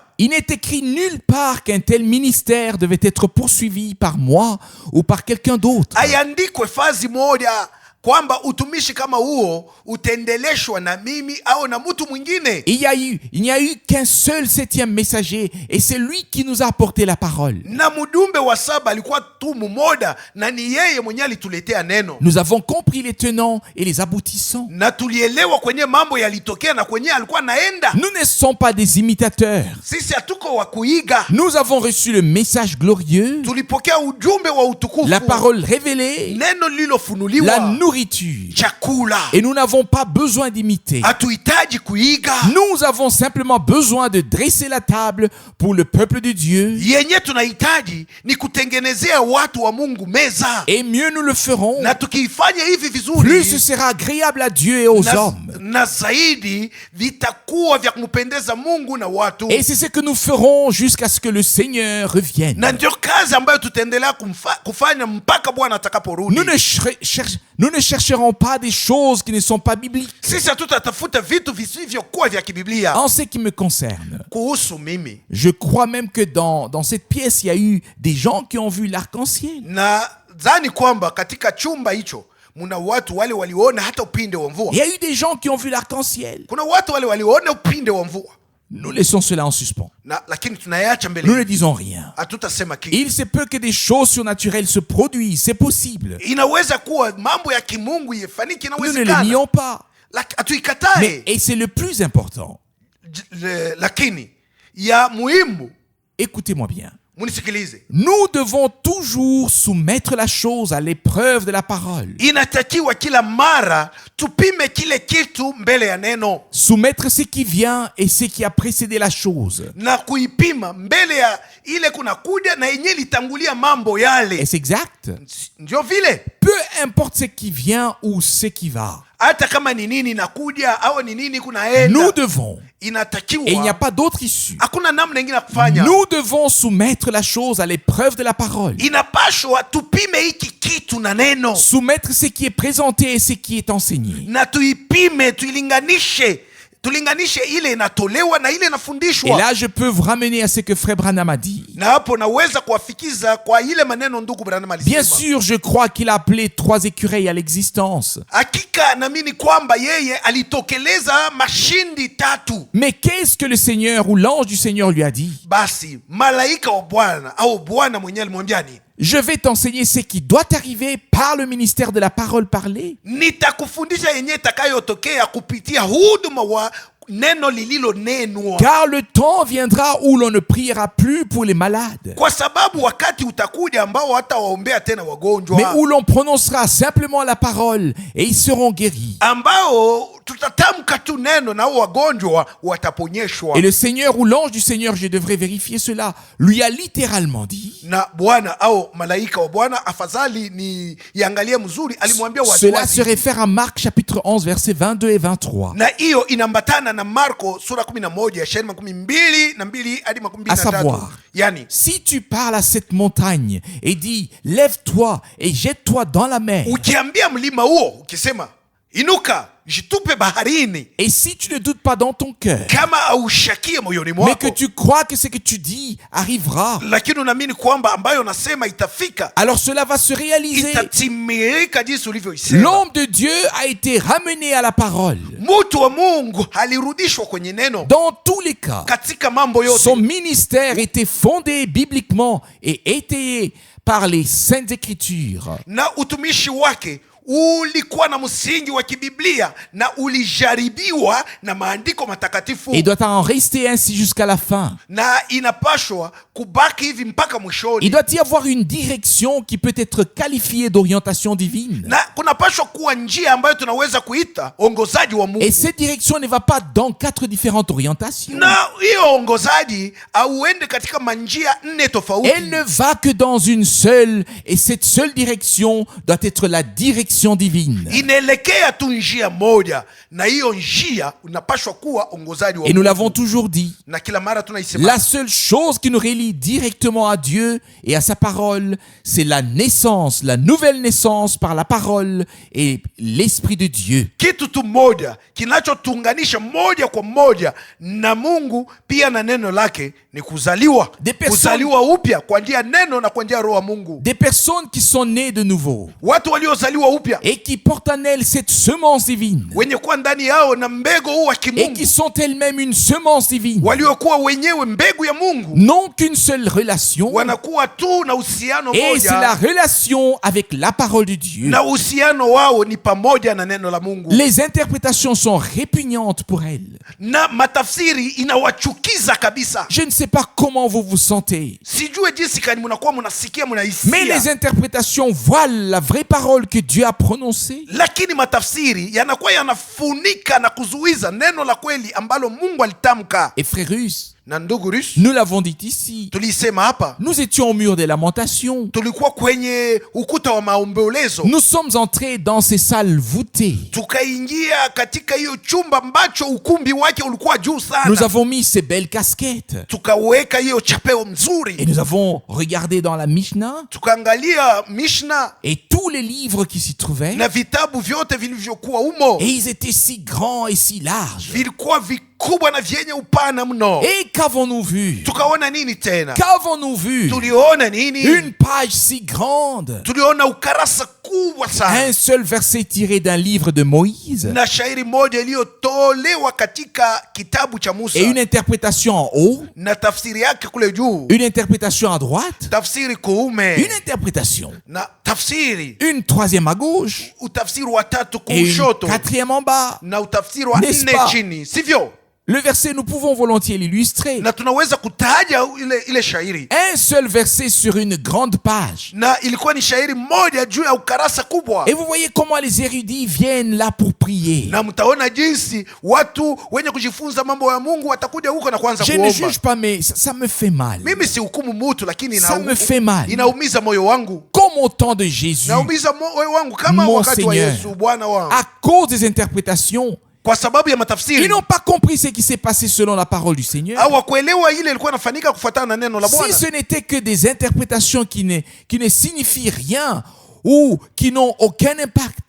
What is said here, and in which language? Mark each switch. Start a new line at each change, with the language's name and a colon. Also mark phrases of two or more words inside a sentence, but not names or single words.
French: Il n'est écrit nulle part qu'un tel ministère devait être poursuivi par moi ou par quelqu'un d'autre.
Swahili: Haiandikwe fazi moja kwamba utumishi kama huo utaendeleshwa na mimi au na mtu mwingine.
French: Il n'y a eu qu'un seul 7e messager et c'est lui qui nous a apporté la parole.
Swahili: Na mjumbe wa 7 alikuwa tu mmoja na ni yeye mwenyewe alituletea neno.
French: Nous avons compris les tenants et les aboutissants.
Swahili: Na tulielewa kwenye mambo yalitokea na kwenye alikuwa naenda.
French: Nous ne sommes pas des imitateurs.
Swahili: Sisi hatuko wa kuiga.
French: Nous avons reçu le message glorieux,
Swahili: Tulipokea ujumbe wa utukufu,
French: la parole révélée,
Swahili: neno lilofunuliwa,
French: la nourriture.
Swahili: chakula.
French: Et nous n'avons pas besoin d'imiter.
Swahili: Hatuhitaji kuiga.
French: Nous avons simplement besoin de dresser la table pour le peuple de Dieu.
Swahili: Yenye tunahitaji ni kutengenezea watu wa Mungu meza.
French: Et mieux nous le ferons,
Swahili: Na tukiifanya hivi
French: plus ce
Swahili: vizuri,
French: sera agréable à Dieu et aux hommes.
Swahili: na zaidi vitakuwa vya kumpendeza Mungu na watu.
French: Et c'est ce que nous ferons jusqu'à ce que le Seigneur revienne.
Swahili: Na ndio kazi ambayo tutaendelea kufanya mpaka Bwana atakaporudi.
French: Nous ne chercherons pas des choses qui ne sont pas bibliques.
Swahili: Sisi hatutatafuta vitu visivyokuwa vya kibiblia.
French: En ce qui me concerne,
Swahili: Kuhusu mimi,
French: je crois même que dans cette pièce, il y a eu des gens qui ont vu l'arc-en-ciel.
Swahili: na dhani kwamba katika chumba hicho muna watu wale waliona hata upinde wa mvua.
French: Il y a eu des gens qui ont vu l'arc-en-ciel.
Swahili: Kuna watu wale waliona upinde wa mvua.
French: Nous laissons cela en suspens.
Swahili: Lakini tunayacha
French: Nous
Swahili: mbele.
French: ne disons rien.
Swahili: Hatutasema kitu.
French: Il se peut que des choses surnaturelles se produisent, c'est possible.
Swahili: Inaweza kuwa mambo ya kimungu yafanyike,
French: Nous ne le
Swahili: inawezekana.
French: nions pas.
Swahili: Hatuikatae.
French: Et c'est le plus important.
Swahili: Lakini ya muhimu,
French: Écoutez-moi bien.
Swahili: munisikilize,
French: nous devons toujours soumettre la chose à l'épreuve de la parole.
Swahili: inatakiwa kila mara tupime kile kitu mbele ya neno
French: Soumettre ce qui vient et ce qui a précédé la chose.
Swahili: na kuipima mbele ya ile kuna kuja na yenye litangulia mambo yale.
French: Est-ce exact?
Swahili: Ndio vile,
French: Peu importe ce qui vient ou ce qui va,
Swahili: hata kama ni nini nakuja au ni nini kunaenda,
French: nous devons, et il n'y a
Swahili: inatakiwa,
French: pas d'autre issue,
Swahili: hakuna namna ingine ya kufanya.
French: nous devons soumettre la chose à l'épreuve de la parole.
Swahili: Inapashwa tupime hiki kitu na neno
French: Soumettre ce qui est présenté et ce qui est enseigné.
Swahili: na tuipime, tulinganishe ile inatolewa na ile
French: Et
Swahili: inafundishwa.
French: là, je peux vous ramener à ce que Frère Branham a dit.
Swahili: Na hapo naweza kuwafikiza kwa ile maneno ndugu Branham
French: Bien
Swahili: alisema.
French: sûr, je crois qu'il a appelé 3 écureuils à l'existence.
Swahili: Hakika naamini kwamba yeye alitokeleza mashindi 3.
French: Mais qu'est-ce que le Seigneur ou l'ange du Seigneur lui a dit?
Swahili: Basi malaika wa Bwana au Bwana mwenyewe alimwambia ni,
French: Je vais t'enseigner ce qui doit arriver par le ministère de la parole parlée.
Swahili: nitakufundisha yenye itakayotokea kupitia huduma wa neno lililonenwa,
French: Car le temps viendra où l'on ne priera plus pour les malades,
Swahili: kwa sababu wakati utakuja ambao hatawaombea tena
French: mais
Swahili: wagonjwa,
French: où l'on prononcera simplement la parole et ils seront guéris.
Swahili: ambao tutatamka tu neno na wagonjwa wataponyeshwa.
French: Et le Seigneur ou l'ange du Seigneur, je devrais vérifier cela, lui a littéralement dit,
Swahili: Na Bwana au malaika wa Bwana, afadhali ni iangalie mzuri, alimwambia
French: cela se
Swahili: waziwazi,
French: réfère à Marc chapitre 11 versets 22 et 23.
Swahili: na hiyo inambatana na Marko sura 11 ya shairi 22 hadi
French: À
Swahili: 23.
French: savoir,
Swahili: Yani
French: si tu parles à cette montagne et dis, lève-toi et jette-toi dans la mer,
Swahili: ukiambia mlima huo ukisema inuka jitupe baharini,
French: et si tu ne doutes pas dans ton cœur,
Swahili: kama aushakie moyoni
French: mais que
Swahili: mwako,
French: tu crois que ce que tu dis arrivera,
Swahili: lakini unaamini kwamba ambayo nasema itafika,
French: alors cela va se réaliser.
Swahili: itatimilika jinsi ulivyoisema.
French: L'homme de Dieu a été ramené à la parole.
Swahili: Mtu wa Mungu alirudishwa kwenye neno
French: Dans tous les cas,
Swahili: katika mambo yote.
French: son ministère était fondé bibliquement et étayé par les saintes écritures.
Swahili: Na utumishi wake ulikuwa na msingi wa kibiblia na ulijaribiwa na maandiko matakatifu,
French: Et doit en rester ainsi jusqu'à la fin.
Swahili: na inapashwa kubaki hivi mpaka
French: Il
Swahili: mwishoni.
French: doit y avoir une direction qui peut être qualifiée d'orientation divine.
Swahili: Na kunapashwa kuwa njia ambayo tunaweza kuita ongozaji wa Mungu,
French: Et cette direction ne va pas dans 4 différentes orientations.
Swahili: na hiyo ongozaji auende katika manjia 4 tofauti.
French: Elle ne va que dans une seule, et cette seule direction doit être la direction divine.
Swahili: Inaelekea tu njia moja, na hiyo njia unapashwa kuwa ongozaji wa
French: Et nous
Swahili: Mungu.
French: l'avons toujours dit,
Swahili: Na kila mara tunaisema,
French: la seule chose qui nous relie directement à Dieu et à sa parole, c'est la naissance, la nouvelle naissance par la parole et l'Esprit de Dieu.
Swahili: kitu tu moja kinachotuunganisha moja kwa moja na Mungu pia na neno lake ni kuzaliwa, kuzaliwa upya kwa njia neno na kwa njia roho wa Mungu.
French: Des personnes qui sont nées de nouveau
Swahili: Watu waliozaliwa upya
French: et qui portent en elles cette semence divine
Swahili: wenye kuwa ndani yao na mbegu huu wa
French: et qui
Swahili: kimungu,
French: sont elles-mêmes une semence divine
Swahili: waliokuwa wenyewe mbegu ya Mungu,
French: n'ont qu'une seule relation
Swahili: wanakuwa tu na uhusiano
French: et c'est la
Swahili: moja,
French: relation avec la parole de Dieu.
Swahili: na uhusiano wao ni pamoja na neno la Mungu.
French: Les interprétations sont répugnantes pour elles.
Swahili: Na matafsiri inawachukiza kabisa.
French: Je ne sais pas comment vous vous sentez,
Swahili: Sijue jinsi kani mnakuwa mnasikia
French: mais
Swahili: mnahisia,
French: les interprétations voilent la vraie parole que Dieu a prononcée.
Swahili: lakini matafsiri yanakuwa yanafunika na kuzuiza neno la kweli ambalo Mungu alitamka.
French: Et frère Russe,
Swahili: Na ndugu Rus,
French: nous l'avons dit ici,
Swahili: tulisema hapa,
French: nous étions au mur des lamentations.
Swahili: tulikuwa kwenye ukuta wa maombolezo,
French: Nous sommes entrés dans ces salles voûtées.
Swahili: tukaingia katika hiyo chumba ambacho ukumbi wake ulikuwa juu
French: Nous
Swahili: sana,
French: avons mis ces belles casquettes
Swahili: tukaweka hiyo chapeo
French: et
Swahili: mzuri,
French: nous avons regardé dans la Mishnah
Swahili: tukaangalia Mishna
French: et tous les livres qui s'y trouvaient.
Swahili: na vitabu vyote vilivyokuwa umo,
French: Et ils étaient si grands et si larges.
Swahili: vilikuwa vikubwa na vyenye upana mno.
French: Et qu'avons-nous vu?
Swahili: Tukaona nini tena?
French: Qu'avons-nous vu?
Swahili: Tuliona nini?
French: Une page si grande.
Swahili: Tuliona ukarasa kubwa sana
French: Un seul verset tiré d'un livre de Moïse.
Swahili: na shairi moja iliyotolewa katika kitabu cha Musa,
French: Et une interprétation en haut.
Swahili: na tafsiri yake kule juu,
French: Une interprétation à droite.
Swahili: tafsiri kuume,
French: Une interprétation.
Swahili: na tafsiri
French: Une troisième à gauche.
Swahili: utafsiri wa tatu
French: Et une
Swahili: kushoto,
French: quatrième en bas.
Swahili: na utafsiri wa
French: N'est-ce
Swahili: nne
French: pas?
Swahili: chini, sivyo?
French: Le verset, nous pouvons volontiers l'illustrer.
Swahili: na tunaweza kutaja ile shairi,
French: Un seul verset sur une grande page.
Swahili: na ilikuwa ni shairi moja juu ya ukarasa kubwa.
French: Et vous voyez comment les érudits viennent là pour prier.
Swahili: Na mtaona jinsi watu wenye kujifunza mambo ya Mungu watakuja huko na kuanza
French: Je ne
Swahili: kuomba.
French: juge pas, mais ça me fait mal.
Swahili: Mimi si hukumu mutu, lakini
French: Ça me fait mal.
Swahili: inaumiza moyo wangu,
French: Comme au temps de Jésus,
Swahili: inaumiza moyo wangu kama
French: Mon
Swahili: wakati wa
French: Seigneur.
Swahili: Yesu Bwana wangu,
French: à cause des interprétations,
Swahili: kwa sababu ya
French: ils
Swahili: matafsiri
French: n'ont pas compris ce qui s'est passé selon la parole du Seigneur.
Swahili: hawakuelewa ile ilikuwa inafanyika kufuatana na neno la
French: Si
Swahili: Bwana.
French: ce n'était que des interprétations qui ne signifient rien ou qui n'ont aucun impact,